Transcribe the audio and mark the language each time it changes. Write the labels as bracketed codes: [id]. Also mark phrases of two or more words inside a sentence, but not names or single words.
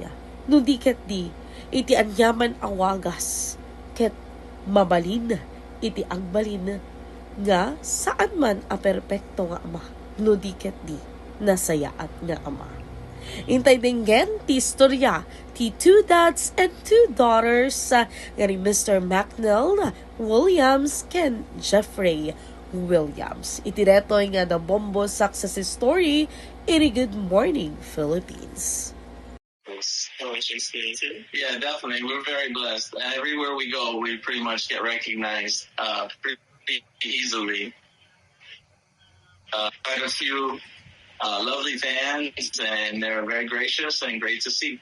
[ilo] No di ket di iti anyaman awagas ket mabalin iti agbalin nga saan man a perpekto nga ama. No di ket di nasayaat nga ama. Intay dinggen ti istorya ti [en] two dads and two daughters [ilo] nga ni Mr. McNeil Williams ken Jeffrey Williams. Itiretoy nga [en] the Bombo success story in a Good Morning Philippines. Yeah, definitely. We're very blessed. Everywhere we go, we pretty much get recognized pretty easily. Quite a few lovely fans, and they're very gracious and great to see.